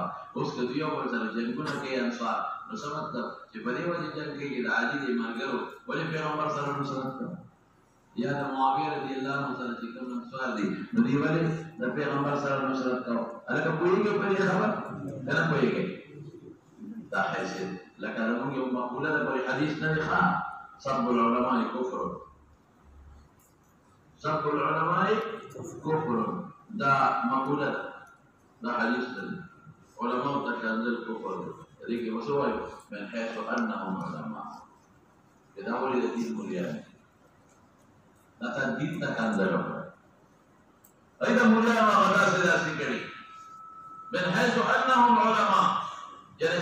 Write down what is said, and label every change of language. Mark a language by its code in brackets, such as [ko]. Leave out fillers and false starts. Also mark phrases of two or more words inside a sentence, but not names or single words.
[ps] اوس که دوی یو بل سره جنګونه کوي انصار نو څه مطلب چې په دې وجه جنګ کوي د علي د ملګرو ولې پیغمبر سره نصرت کوي یا د معاویه [ar] رضی الله عنه [ps] سره چې کوم انصار دي نو دوی ولې د پیغمبر سره نصرت کوي. هلکه پوهېږئ په دې خبر که نه پوهېږئ دا حیثیت لکه زموږ یو مقوله ده پرې حدیث نه دی ښه [ar] سب العلماء کفر سب العلماء کفر [ps] دا مقوله ده دا حدیث ده علماء ته کنځل کفر ده. دې کې څه وایو [ar] من حیث انهم علماء [ps] چې دا ولې د دین مولیان دا ته دین ته کنځل وکړه ای دا مولیان هغه داسې کړي [ar] من حیث انهم علماء [ps] یعنې